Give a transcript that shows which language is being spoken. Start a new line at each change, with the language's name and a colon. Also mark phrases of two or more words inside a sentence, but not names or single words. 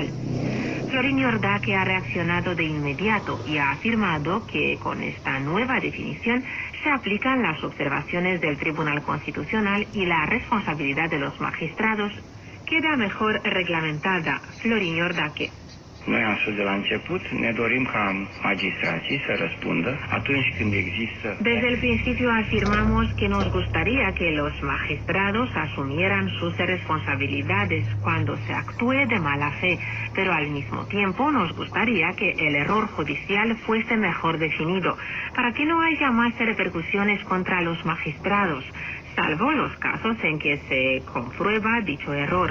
Spanish: Florin Iordache ha reaccionado de inmediato y ha afirmado que con esta nueva definición se aplican las observaciones del Tribunal Constitucional y la responsabilidad de los magistrados queda mejor reglamentada. Florin Iordache.
Romanian: Noi astfel de la început ne dorim ca magistrații să răspundă atunci când există...
Spanish: Desde el principio afirmamos que nos gustaría que los magistrados asumieran sus responsabilidades cuando se actúe de mala fe, pero al mismo tiempo nos gustaría que el error judicial fuese mejor definido, para que no haya más repercusiones contra los magistrados, salvo los casos en que se comprueba dicho error.